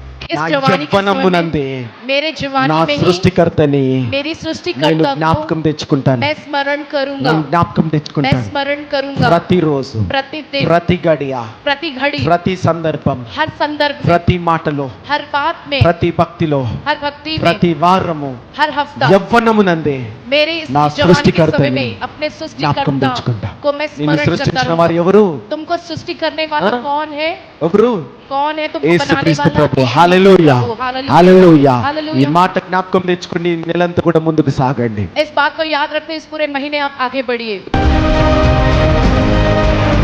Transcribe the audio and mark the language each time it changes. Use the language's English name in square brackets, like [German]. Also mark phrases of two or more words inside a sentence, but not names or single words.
[Hindi] इस [Telugu] నా [Hindi] जवानी के समय [Telugu] యవ్వనమునందే [Hindi] में मेरे [Telugu] నా [Hindi] जवानी में ही [Telugu] సృష్టికర్తని [Hindi] मेरी [Telugu] నేను [Hindi] सृष्टिकर्ता को [Telugu] జ్ఞాపకం తెచ్చుకుంటాను. [Hindi] मैं स्मरण करूंगा, [Telugu] నేను జ్ఞాపకం [Hindi] मैं [Telugu] తెచ్చుకుంటాను. [Hindi] स्मरण करूंगा [Telugu] ప్రతిరోజు, [Hindi] प्रतिदिन, [Telugu] ప్రతి గడియ, [Hindi] प्रति घड़ी, [Telugu] ప్రతి సందర్భం, [Hindi] हर संदर्भ में, [Telugu] ప్రతి మాటలో, [Hindi] हर बात में, [Telugu] ప్రతి భక్తిలో, [Hindi] हर भक्ति में, [Telugu] ప్రతి వారము [Hindi] हर हफ्ता [Telugu] యవ్వనమునందే [Hindi] मेरे इस [Telugu] నా [Hindi] जवानी के समय [Telugu] సృష్టికర్తని [Hindi] में अपने [Telugu] జ్ఞాపకం [Hindi] सृष्टिकर्ता [Telugu] తెచ్చుకుంటా. [Hindi] को मैं [Telugu] నిన్ను [Hindi] स्मरण करता [Telugu] సృష్టించిన [Hindi] रहूंगा. [Telugu] వారు ఎవరు? [Hindi] तुमको सृष्टि करने वाला कौन है? [Telugu] ఎవరు? [Hindi] कौन है तुमको बनाने [Telugu] యేసుక్రీస్తు [Hindi] वाला? [Telugu] ప్రభు. హల్లెలూయా, [Hindi] हालेलुया, [Telugu] హల్లెలూయా. ఈ [Hindi] हालेलुया. [Telugu] మాట జ్ఞాపకం తెచ్చుకుని నెలంతా కూడా ముందుకు సాగండి. [Hindi] इस बात को याद रखते इस पूरे महीने आप आगे बढ़िए.